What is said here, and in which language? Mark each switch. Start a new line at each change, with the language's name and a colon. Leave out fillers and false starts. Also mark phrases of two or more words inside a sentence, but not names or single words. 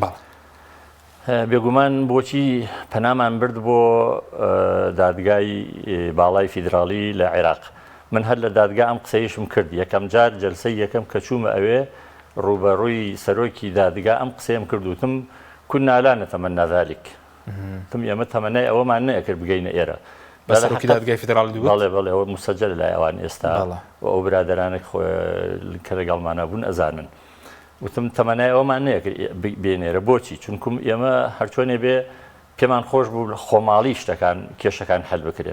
Central Kurdish: بێگومان بۆچی پەنامان برد بۆ دادگای باڵای فیدراڵی لە عێراق. من هەر لە دادگا ئەم قسەیشم کرد، یەکەم جار جەلسەی یەکەم کە چوومە ئەوێ ڕوبەڕووی سەرۆکی دادگا ئەم قسەیم کردوتم
Arabic: كنا لا نتمنى ذلك.
Central Kurdish: تم ئێمە تەمەنای ئەوەمان نەیەکرد بگەینە ئێرە. بەسەرۆکی دادگای فیدراڵی دووت؟ بەڵێ ئەوە مسەجل لای ئەوان ئێستا و ئەو برادەرانە کە لەگەڵمانە بوون ئەزانن. وتم تەمەنای ئەوەمان نەیەکرد بێنێرە. بۆچی؟ چونکم ئێمە هەرچۆنێ بێ پێمان خۆش بوو خۆماڵی شتەکان کێشەکان هەل بکرێن.